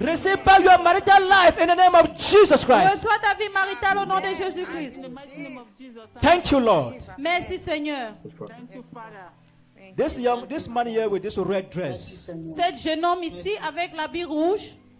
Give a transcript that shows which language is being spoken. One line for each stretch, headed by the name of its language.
English: Receive back your marital life in the name of Jesus Christ.
French: Reçois ta vie maritale au nom de Jésus-Christ.
English: Thank you, Lord.
French: Merci Seigneur.
English: This man here with this red dress.
French: Cet jeune homme ici avec l'habit rouge.